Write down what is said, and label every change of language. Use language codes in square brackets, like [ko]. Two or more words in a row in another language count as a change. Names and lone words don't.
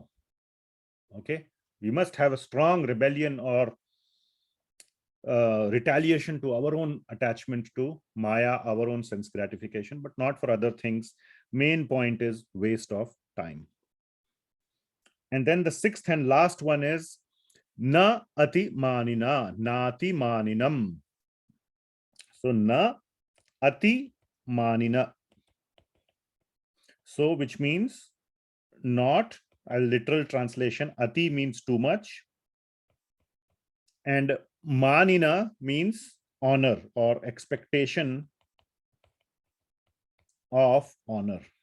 [en] Okay, we must have a strong rebellion or retaliation to our own attachment to Maya, our own sense gratification, but not for other things. Main point is waste of time. [sa] And then the sixth and last one is न अति मानिना, नाति मानिनम्. So न अति मानिना. [en] So which means not, a literal translation, ati means too much, and manina means honor or expectation of honor.